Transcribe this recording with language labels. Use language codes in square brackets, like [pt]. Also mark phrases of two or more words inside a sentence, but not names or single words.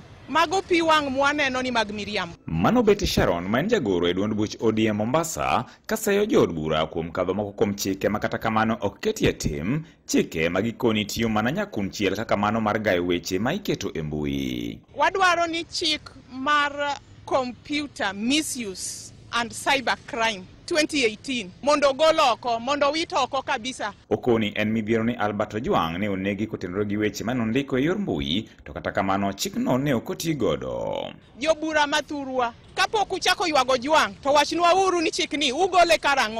[luo] Mago pi wang' mwaneno ni mag miriam. Mano Betty Sharon ma en jagoro e duond buch ODM Mombasa kaseyo jood bura kuom kadho moko kuom chike ma kata kamano ok ketie tim, chike ma gikoni tiyo mana nyakunchiel kaka mano mar gayo weche ma iketo e mbui. Wadwaro ni chik mar computer misuse and cyber crime 2018 mondo goloko mondo wito oko kabisa. Okoni en midhiero ni Albert Ojwang ne onegi kotenore gi weche manondiko e yor mbui, to kata kamano chikno ne okoti godo. Jobura mathurwa kapok uchako ywago Ojwang to wachnwa uru ni chikni ugole karang'o.